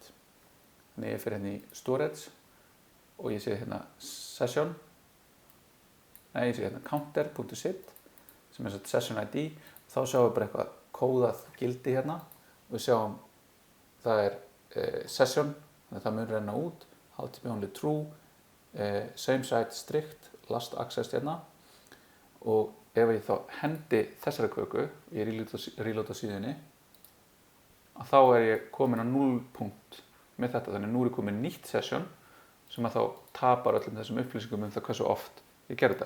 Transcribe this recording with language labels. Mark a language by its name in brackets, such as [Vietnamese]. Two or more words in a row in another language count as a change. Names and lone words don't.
[Icelandic] Þannig ég fer hérna í storage og ég sé hérna session, ég sé hérna counter.sit sem er [English] session ID [Icelandic] og þá sjáum við bara eitthvað kóðað gildi hérna og við sjáum það er session, þannig að það mun renna út, [English] HTTP only true, same site strict, last access [Icelandic] hérna og ef ég þá hendi þessari köku, ég reloada síðunni, að þá er ég komin á 0 punkt með þetta, þannig nú er komin nýtt session sem að þá tapar öllum þessum upplýsingum það hversu oft ég gerði þetta.